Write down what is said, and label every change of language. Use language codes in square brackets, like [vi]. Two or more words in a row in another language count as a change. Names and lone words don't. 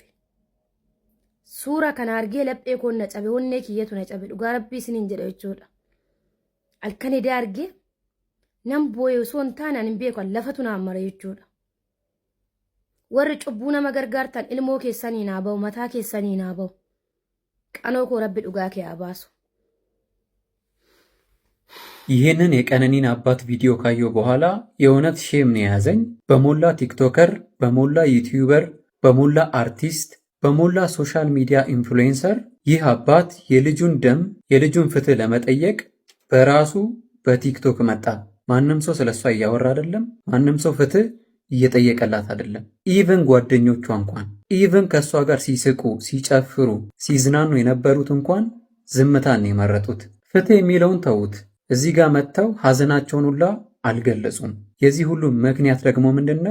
[om] Suura kana argee laphee koo na cabe onnee kiyyatu na cabe dhugaa Rabbii isiniin jedha jechuudha. Halkan edee argee nam booyee osoo hin taane ani hin beeku lafatu naan mare jechuudha. Warri cubbuu nama gargaartan ilmoo keessanii naa ba'u mataa keessanii naa ba'u. Qanoo koo Rabbi dhugaa kee haa baasu. [am] ይህንን የቀነኒን አባት ቪዲዮ ካየው በኋላ የእውነት ሼም ነው የያዘኝ። በሞላ ቲክቶከር፣ በሞላ ዩቲዩበር፣ በሞላ አርቲስት፣ በሞላ [en] social media influencer [am] ይህ አባት የልጁን ደም የልጁን ፍትህ ለመጠየቅ በራሱ በቲክቶክ መጣ። ማንም ሰው ስለሷ እያወራ አይደለም። ማንም ሰው ፍትህ እየጠየቀላት አይደለም። ኢቭን ጓደኞቿ እንኳን ኢቭን ከሷ ጋር ሲስቁ፣ ሲጨፍሩ፣ ሲዝናኑ የነበሩት እንኳን ዝምታን የመረጡት። ፍትህ የሚለውን ተዉት። እዚህ ጋር መጥተው ሐዘናቸውን ሁላ አልገለጹም። የዚህ ሁሉ ምክንያት ደግሞ ምንድነው?